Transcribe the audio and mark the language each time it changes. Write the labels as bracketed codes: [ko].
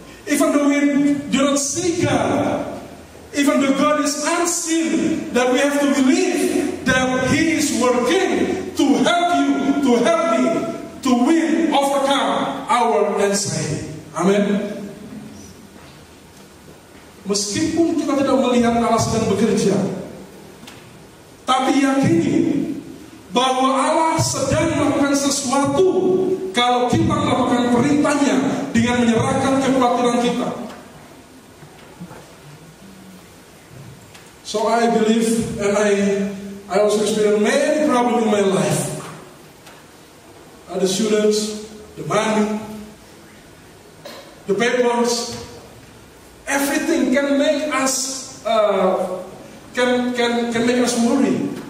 [en] Even though we do not see God, even though God is unseen, that we have to believe that He is working to help you, to help me, to win, overcome our anxiety. Amen. [id] Meskipun kita tidak melihat Allah sedang bekerja, tapi yakini bahwa Allah sedang melakukan sesuatu kalau kita melakukan perintahnya dengan menyerahkan kekhawatiran kita. [en] So I believe, and I also experience many problems in my life. The students, the money, the papers, everything can make us can make us worry.